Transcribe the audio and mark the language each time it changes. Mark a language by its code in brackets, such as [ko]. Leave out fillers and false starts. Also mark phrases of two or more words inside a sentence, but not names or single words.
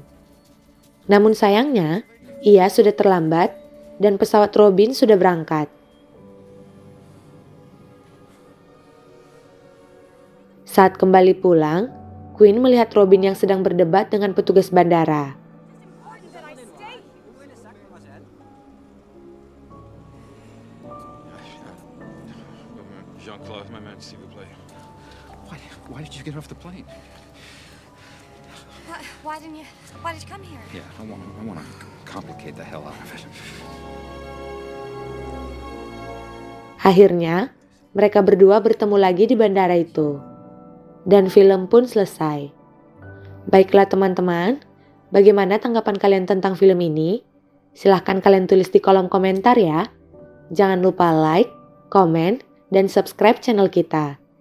[id] Namun sayangnya, ia sudah terlambat dan pesawat Robin sudah berangkat. Saat kembali pulang, Queen melihat Robin yang sedang berdebat dengan petugas bandara. [fr] Jean-Claude, [en] my man, [fr] s'il vous plaît. [en] Why did you get off the plane? Why did you come here? Yeah, I want to complicate the hell out of it. [id] Akhirnya, mereka berdua bertemu lagi di bandara itu. Dan film pun selesai. Baiklah teman-teman, bagaimana tanggapan kalian tentang film ini? Silahkan kalian tulis di kolom komentar ya. Jangan lupa like, komen, dan subscribe channel kita.